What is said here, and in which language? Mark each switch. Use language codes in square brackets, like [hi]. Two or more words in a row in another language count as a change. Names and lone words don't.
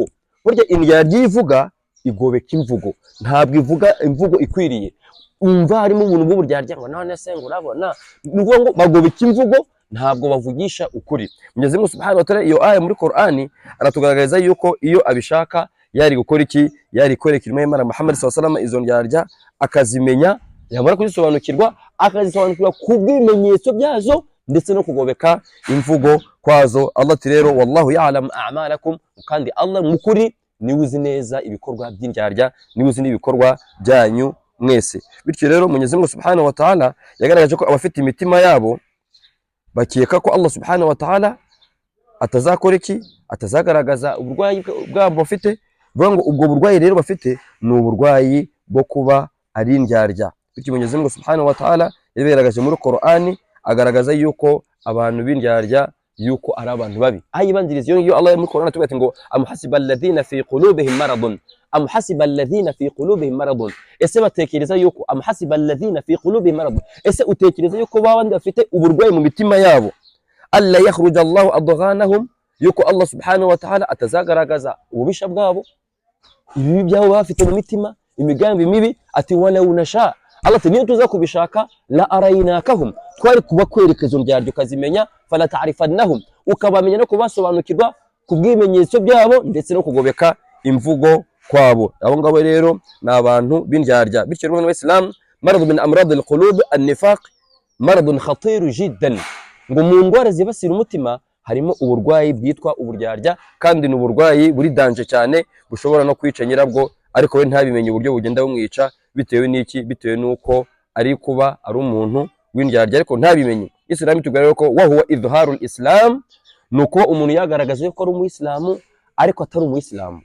[rw] Burya indyarya ivuga igobeka imvugo, ntabwo ivuga imvugo ikwiriye. Umva harimo umuntu bw'uburyarya ngo none se ngo urabona nuvuga ngo bagobeka imvugo, ntabwo bavugisha ukuri. Mwenyezi Mungu [ar] سبحانه وتعالى [rw] iyo aya muri Qur'ani aratugaragariza yuko iyo abishaka yari gukora iki, yari kwerekera Imana Muhammad [ar] صلى الله عليه وسلم [rw] izo ndyarya akazimenya, yamara kuzisobanukirwa akazisobanukirwa kubw'ibimenyetso byazo ndetse no kugobeka imvugo kwazo. Allah ati rero [ar] والله يعلم أعمالكم, [rw] kandi Allah mukuri niwe uzi neza ibikorwa by'indyarya, niwe uzi n'ibikorwa byanyu mwese. Bityo rero Mwenyezi Mungu [ar] سبحانه وتعالى [rw] yagaragaje ko abafite imitima yabo bakeka ko Allah [ar] سبحانه وتعالى [rw] atazakora iki, atazagaragaza uburwayi bwabo bafite. Bivuga ngo ubwo burwayi rero bafite ni uburwayi bwo kuba ari indyarya. Bityo Mwenyezi Mungu [ar] سبحانه وتعالى [rw] yabigaragaje muri Qur'ani agaragaza yuko abantu b'indyarya yuko ari abantu babi. Ayibanziriza iyo Allah muri Qur'ani atubwira ngo [ar] أم حسب الذين في قلوبهم مرض, أم حسب الذين في قلوبهم مرض, [rw] ese batekereza yuko [ar] أم حسب الذين في قلوبهم مرض, [rw] ese utekereza yuko babandi bafite uburwayi mu mitima yabo [ar] ألن يخرج الله أضغانهم, [rw] yuko Allah [ar] سبحانه وتعالى [rw] atazagaragaza ububisha bwabo, ibi byabo bafite mu mitima, imigambi mibi. Ati [ar] ولو نشاء, [rw] Allah ati niyo tuza kubishaka [ar] لأريناكهم, [rw] twari kubakwereka izo ndyarya ukazimenya, [ar] فلعرفتهم, [rw] ukabamenya no kubasobanukirwa kubw'ibimenyetso byabo ndetse no kugobeka imvugo kwabo. Abo ngabo rero ni abantu b'indyarya. Bityo rero n'Islam [ar] مرض من أمراض القلوب النفاق مرض خطير جدا, [rw] ngo mu ndwara zibasira umutima harimo uburwayi bwitwa uburyarya, kandi n'uburwayi buri danje cyane bushobora no kwica nyirabwo, ariko we ntabimenye uburyo bugenda bumwica. Bitewe n'iki? Bitewe nuko ari kuba ari umuntu w'indyarya ariko ntabimenye. Islam itubwira ko [ar] وهو إظهار الإسلام, [rw] nuko umuntu yagaragaza ko ari umuyisilamu ariko atari umuyisilamu.